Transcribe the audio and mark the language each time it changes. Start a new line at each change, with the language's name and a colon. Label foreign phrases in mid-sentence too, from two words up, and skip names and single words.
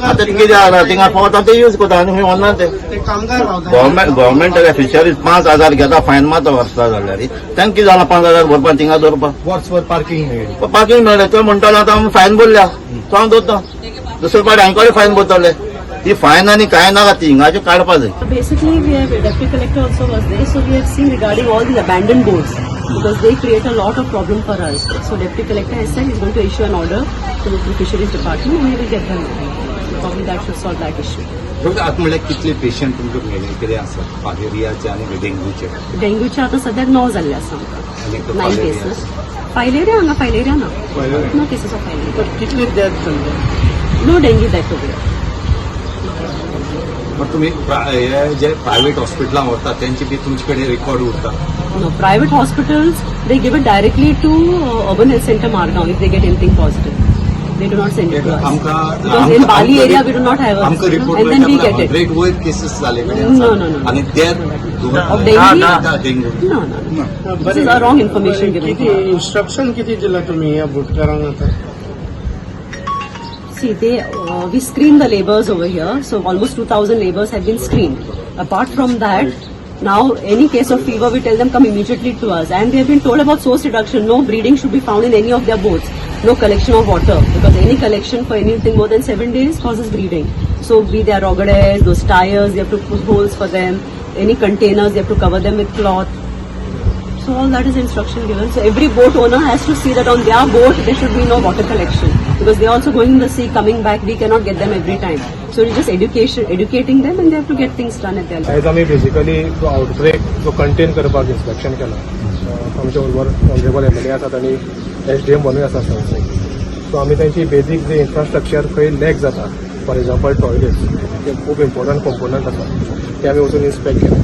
Konkani: आतां कितें जाला थिंगा पावता ते यूज करता आनी खंय व्हरना ते
English: government fisheries
Konkani: 5000 घेता फायन मारता वर्सा जाल्यार तांकां कितें जाला 5000 भरपाक थिंगा दवरपाक
English: whatsoever parking
Konkani: मेळ्ळें तो म्हणटालो आतां आमी फायन भरल्या तो हांव दवरता दुसरे पाटी हांकां फायन भरतले. ती फायन आनी कांय नाका ती हिंगाचे काडपा जाय.
English: Basically, we have deputy collector also was there, so we have seen regarding all these abandoned boats because they create a lot of problem for us. So deputy collector has said he's going to issue an order to the fisheries department and we will get them. Probably that should solve that issue.
Konkani: आता म्हणल्यार कितले पेशंट तुमकां मेळ्ळे कितें आसा फालेरियाचे आनी डेंग्यूचे डेंग्यूचे आता सद्याक 9 जाल्ले आसा आमकां 9 केसेस. फायलेरिया हांगा फायलेरिया ना
English: no cases of filaria.
Konkani: कितले डेथ जाल्ले
English: No dengue that over.
Marathi: मग तुम्ही हे जे प्रायव्हेट हॉस्पिटलांक वता त्यांची बी तुमचे कडेन रेकॉर्ड उरता.
English: No, private hospitals, they give it directly to Urban Health Center Margao if they get anything positive. They do not send it to us. Because in Bali area we do not have a
Konkani: आमकां रिपोर्ट
English: and then we get it.
Konkani: 100 वयर केसेस जाले
English: No.
Konkani: आणि ते
English: Of dengue?
Konkani: डेंग्यू
English: No. This is a wrong information given.
Marathi: इन्स्ट्रक्शन किती दिला तुम्ही या बोटकारांक आता
English: See, we screen the labours over here. So almost 2,000 labours have been screened. Apart from that, now any case of fever, we tell them come immediately to us. And they have been told about source reduction. No breeding should be found in any of their boats. No collection of water because any collection for anything more than 7 days causes breeding. So be there rogades, those tires, they have to put holes for them. Any containers, they have to cover them with cloth. So all that is instruction given. So every boat owner has to see that on their boat there should be no water collection because they are also going in the sea, coming back. We cannot get them every time. So it's just educating them, and they have to get things done at their level.
Konkani: आयज आमी बेसिकली जो आउटब्रेक जो कंटेन करपाक इन्स्पेक्शन केला. आमचे बरोबर ऑनरेबल MLA आसात आनी SDM बनूय आसा संस्थेक. सो आमी तांची बेजीक जे इन्फ्रास्ट्रक्चर खंय लॅक जाता
English: for example toilets
Konkani: ते खूब
English: important component
Konkani: आसा ते आमी वचून इन्स्पेक्ट केला.